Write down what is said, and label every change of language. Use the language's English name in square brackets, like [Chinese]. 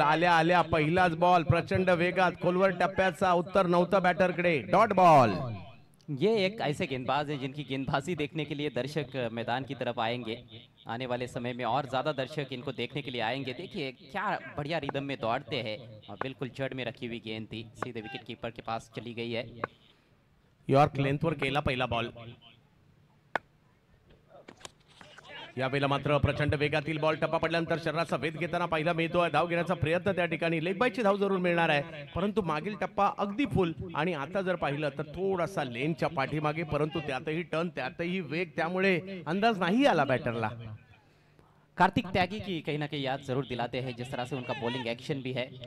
[Marathi] आल्या आल्या पहिलाच बॉल प्रचंड वेगात खोलवर टप्प्याचा. उत्तर नव्हतं बॅटरकडे. Dot ball. [Hindi] ये एक ऐसे गेंदबाज है जिनकी गेंदबाजी देखने के लिए दर्शक मैदान की तरफ आएंगे. आने वाले समय में और ज़्यादा दर्शक इनको देखने के लिए आएंगे. देखिए क्या बढ़िया रिदम में दौड़ते हैं, और बिल्कुल जड़ में रखी हुई गेंद थी, सीधे विकेट कीपर के पास चली गई है. [Marathi] यॉर्क लेंथवर केला पहिला बॉल. यावेळेला मात्र प्रचंड वेगातील बॉल. टप्पा पडल्यानंतर शरीराचा वेध घेताना पाहिला मिळतोय. धाव घेण्याचा प्रयत्न त्या ठिकाणी. लेग बायची धाव जरूर मिळणार आहे, परंतु मागील टप्पा अगदी फुल. आणि आता जर पाहिलं तर थोडासा लेनच्या पाठीमागे, परंतु त्यातही टर्न, त्यातही वेग, त्यामुळे अंदाज नाही आला बॅटरला. [Hindi] कार्तिक त्यागी की कहीं ना कहीं याद जरूर दिलाते हैं, जिस तरह से उनका बॉलिंग एक्शन भी है.